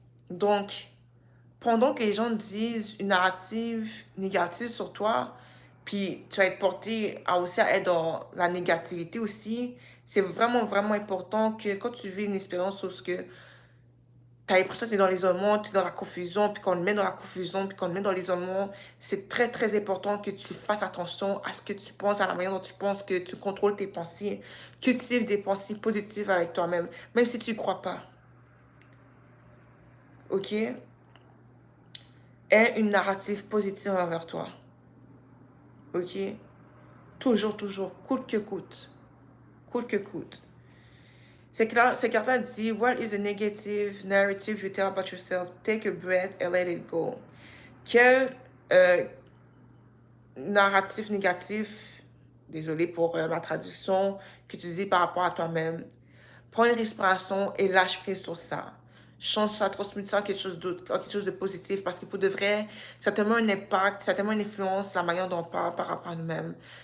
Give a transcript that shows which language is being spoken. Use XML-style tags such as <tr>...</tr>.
<fr>Donc, pendant que les gens disent une narrative négative sur toi, puis tu vas être porté aussi à être dans la négativité aussi, c'est vraiment, vraiment important que quand tu vis une expérience sur ce que tu as l'impression que tu es dans l'isolement, tu es dans la confusion, puis qu'on te met dans la confusion, puis qu'on te met dans l'isolement, c'est très, très important que tu fasses attention à ce que tu penses, à la manière dont tu penses, que tu contrôles tes pensées, cultive des pensées positives avec toi-même, même si tu ne crois pas. OK? Aie une narrative positive envers toi. OK? Toujours, toujours, coûte que coûte. Coûte que coûte. Ces cartes-là disent,</fr> <en>what is a negative narrative you tell about yourself? Take a breath and let it go.</en> <fr>Quel narratif négatif, désolé pour ma traduction, que tu dis par rapport à toi-même? Prends une respiration et lâche prise sur ça. Change ça, transmute ça en quelque chose d'autre, quelque chose de positif, parce que pour de vrai, ça a tellement un impact, ça a tellement une influence, la manière dont on parle par rapport à nous-mêmes.</fr>